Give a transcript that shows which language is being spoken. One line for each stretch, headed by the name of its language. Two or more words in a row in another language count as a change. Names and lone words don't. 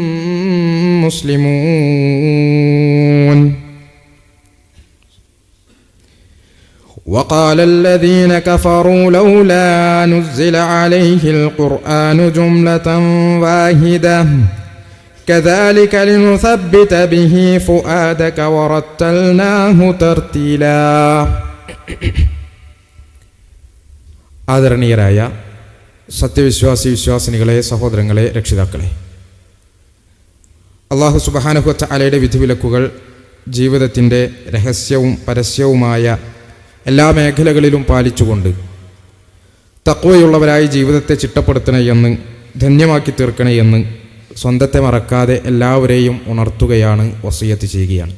Arabic: مسلمون وقال الذين كفروا لولا نزل عليه القرآن جملة واحدة كذلك لنثبت به فؤادك ورتلناه ترتيلا.
Malayalam: ആദരണീയരായ വിശ്വാസിനികളെ, സഹോദരങ്ങളെ, രക്ഷിതാക്കളെ,
Arabic: الله سبحانه وتعالى
Malayalam: വിധിവിലക്കുകൾ ജീവിതത്തിൻ്റെ രഹസ്യവും പരസ്യവുമായ എല്ലാ മേഖലകളിലും പാലിച്ചുകൊണ്ട് തഖ്വയുള്ളവരായി ജീവിതത്തെ ചിട്ടപ്പെടുത്തണമെന്ന്, ധന്യമാക്കി തീർക്കണമെന്ന് സ്വന്തത്തെ മറക്കാതെ എല്ലാവരെയും ഉണർത്തുകയാണ്, വസിയത്ത് ചെയ്യുകയാണ്.